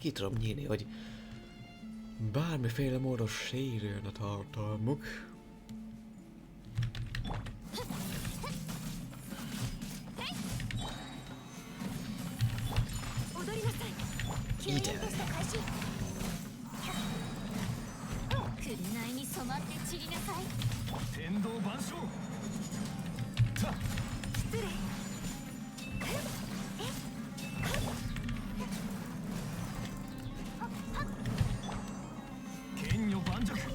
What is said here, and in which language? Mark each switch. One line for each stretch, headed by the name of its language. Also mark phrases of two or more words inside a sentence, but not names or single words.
Hungarian: ki tudom nyílni, hogy bármiféle módon sérüljön a tartalmuk. Ide!
Japanese: 紅に染まって散りなさい。天道万象。失礼。剣女盤石。